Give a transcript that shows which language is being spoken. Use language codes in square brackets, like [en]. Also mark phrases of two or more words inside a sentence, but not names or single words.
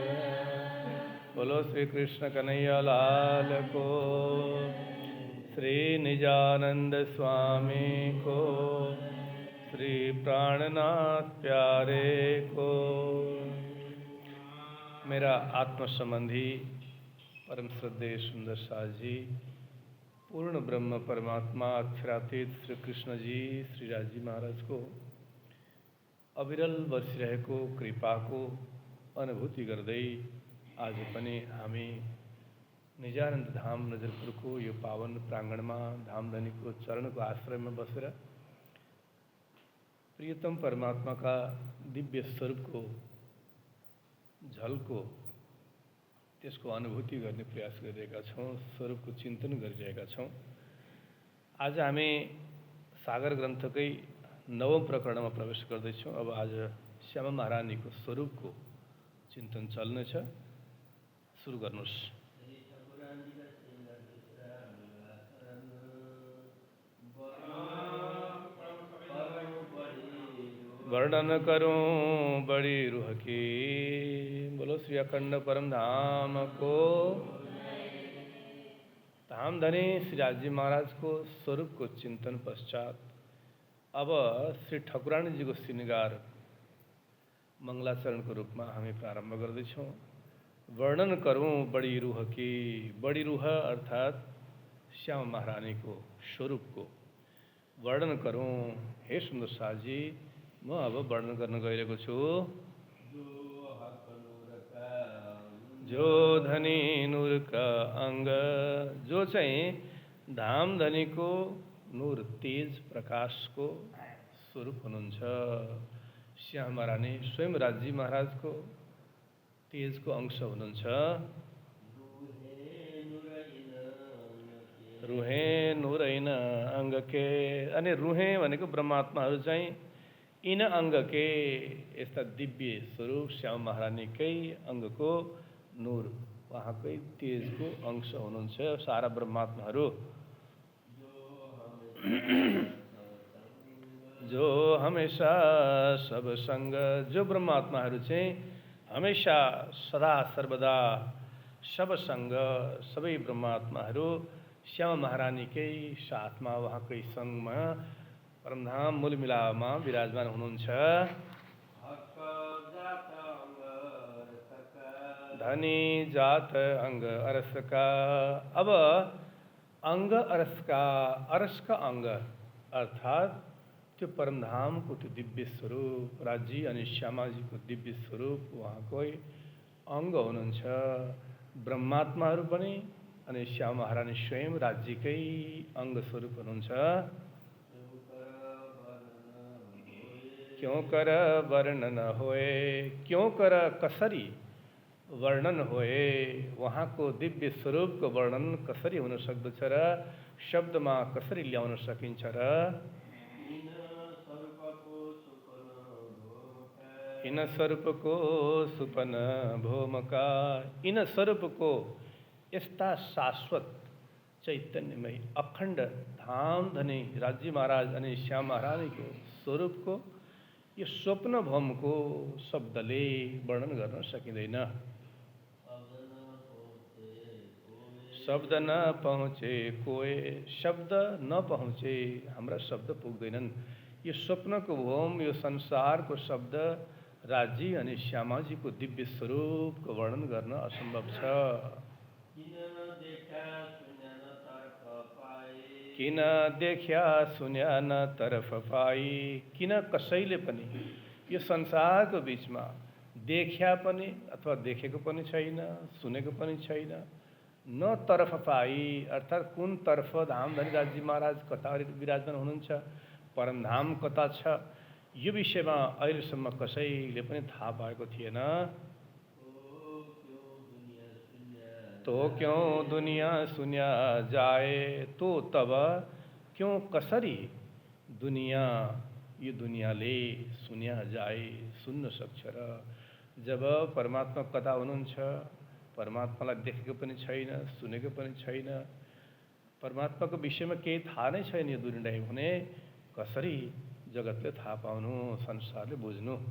[hi] बोलो श्री कृष्ण कन्हैया लाल को, श्री निजानंद स्वामी को, श्री प्राणनाथ प्यारे को। मेरा आत्म संबंधी परम श्रद्धेय सुंदर साज जी, पूर्ण ब्रह्म परमात्मा अक्षरातीत श्री कृष्ण जी, श्री राज जी महाराज को [ne] अविरल बसिरहेको कृपाको अनुभूति गर्दै आज पनि हामी निजानन्द धाम नजरपुरको यो पावन प्राङ्गणमा धामधनीको चरणको आश्रयमा बसेर प्रियतम परमात्माका दिव्य स्वरूपको झल्को त्यसको अनुभूति गर्ने प्रयास गरिरहेका छौँ, स्वरूपको चिन्तन गरिरहेका छौँ। आज हामी सागर ग्रन्थकै 9औं प्रकरणमा प्रवेश गर्दैछौँ। अब आज श्यामा महारानीको स्वरूपको चिन्तन चल्नेछ। सुरु गर्नुहोस्। [hi] वर्णन करूं बड़ी रूह की, बोलो श्री अखंड परम धाम को। धामधनी श्री राज जी महाराज को स्वरूप को चिंतन पश्चात अब श्री ठकुरानी जी को श्रृंगार मंगलाचरण को रूप में हमें प्रारंभ गर्दैछौं। वर्णन करूं बड़ी रूह की, बड़ी रूह अर्थात श्यामा महारानी को स्वरूप को वर्णन करूं। [ne] हे सुंदर साजी, म अब वर्णन गर्न गइरहेको छु। [hi] जो धनी नूर का अंग, [ne] जो चाहिँ धामधनीको नूर तेज प्रकाशको स्वरूप हुनुहुन्छ। श्यामा महारानी स्वयं राजी महाराजको तेजको अंश हुनुहुन्छ। [hi] रुहे नूरैन अंग के, [ne] अनि रुहे भनेको ब्रह्मात्माहरू चाहिँ [hi] इन अंग के [ne] यस्ता दिव्य स्वरूप श्यामा महारानीकै अंगको नूर, उहाँकै तेजको अंश हुनुहुन्छ सारा ब्रह्मात्माहरू। [hi] जो हमेशा सब संग, [ne] जो ब्रह्मात्माहरू चाहिँ [hi] हमेशा सदा सर्वदा सब संग, [ne] सबै ब्रह्मात्माहरू श्यामा महारानीकै साथमा उहाँकै संगमा परमधाम मूलमिलामा विराजमान हुनुहुन्छ। [hi] धनी जात अंग अरस का, अब अंग अरस का, अरस का अंग [ne] अर्थात त्यो परमधामको त्यो दिव्य स्वरूप राजी अनि श्यामाजीको दिव्य स्वरूप उहाँकै अंग हुनुहुन्छ। ब्रह्मात्माहरू पनि अनि श्यामा महारानी स्वयं राज्यकै अंग स्वरूप हुनुहुन्छ। [hi] क्यों कर वर्णन होए, क्यों कर [ne] कसरी वर्णन होए, उहाँको दिव्य स्वरूपको वर्णन कसरी हुन सक्दछ र शब्दमा कसरी ल्याउन सकिन्छ र। [hi] इन स्वरूपको सुपन भोमका, [ne] इन स्वरूपको यस्ता शाश्वत चैतन्यमय अखण्ड धामधनी राजी महाराज अनि श्यामा महारानीको स्वरूपको यो स्वप्न भौमको शब्दले वर्णन गर्न सकिँदैन। [hi] शब्द न पहुँचे कोए, शब्द न पहुँचे, [ne] हाम्रा शब्द पुग्दैनन्। यो स्वप्नको भौम, यो संसारको शब्द राजी अनि श्यामाजीको दिव्य स्वरूपको वर्णन गर्न असम्भव छ। [hi] किन देख्या सुन्या न तरफ पाई, [ne] किन कसैले पनि यो संसारको बीचमा देख्या पनि अथवा देखेको पनि छैन, सुनेको पनि छैन। [hi] न तरफ पाई [ne] अर्थात कुन तर्फ धामधनी राजी महाराज कता विराजमान हुनुहुन्छ, परमधाम कता छ, यो विषयमा अहिलेसम्म कसैले पनि थाहा पाएको थिएन। [hi] तो क्यों दुनिया सुनिया जाए, [ne] तो तब क्यों कसरी दुनिया यो दुनियाँले [hi] सुनिया जाए, [ne] सुन्न सक्छ र। जब परमात्मा कता हुनुहुन्छ, परमात्मालाई देखेको पनि छैन, सुनेको पनि छैन, परमात्माको विषयमा केही थाहा नै छैन यो दुनियाँलाई भने कसरी जगतले थाहा पाउनु, संसारले बुझ्नु।